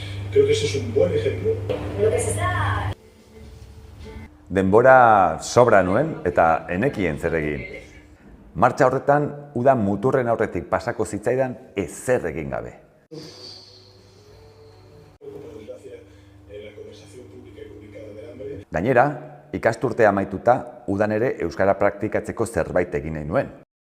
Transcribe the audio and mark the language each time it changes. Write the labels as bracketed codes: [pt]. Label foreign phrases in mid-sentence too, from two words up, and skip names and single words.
[es] Creo que ese es un buen ejemplo. Lo que se está... [eu] Denbora sobra nuen eta enekien zer egin. Martxa horretan, uda muturren aurretik pasako zitzaidan ezer egin gabe. Gainera, ikasturtea amaituta, udan ere euskara praktikatzeko zerbait egin nahi nuen.